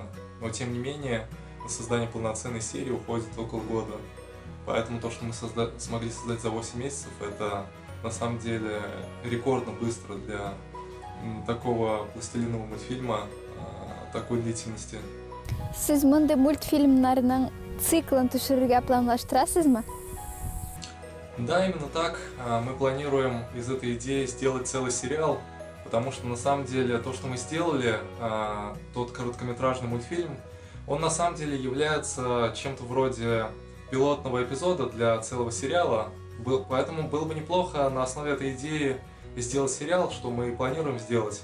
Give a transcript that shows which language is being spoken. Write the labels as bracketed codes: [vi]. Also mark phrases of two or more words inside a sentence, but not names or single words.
[ru] Но тем не менее, на создание полноценной серии уходит около года. Поэтому то, что мы смогли создать за 8 месяцев, это на самом деле рекордно быстро для такого пластилинового мультфильма такой длительности. [tt] Сез мондай мультфильмнарның циклын төшерергә планлаштырасызмы? [ru] Да, именно так. Мы планируем из этой идеи сделать целый сериал, потому что на самом деле то, что мы сделали, тот короткометражный мультфильм, он на самом деле является чем-то вроде пилотного эпизода для целого сериала. Поэтому было бы неплохо на основе этой идеи сделать сериал, что мы и планируем сделать.